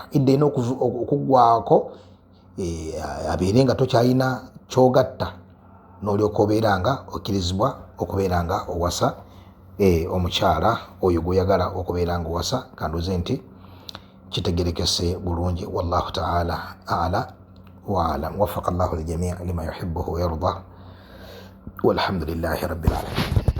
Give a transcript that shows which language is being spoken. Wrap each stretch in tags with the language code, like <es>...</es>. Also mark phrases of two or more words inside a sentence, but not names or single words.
<lg>Idda erina okuggwaako abeere nga tokyalina kyogatta, n'olyoka obeera nga okkirizibwa okubeera nga owasa omukyala oyo gw'oyagala okubeera nga owasa. Kanduze nti kitegerekese bulungi.</lg> <ar>والله تعالى أعلى وأعلم. وفق الله الجميع لما يحبه ويرضى. والحمد لله رب العالمين.</ar>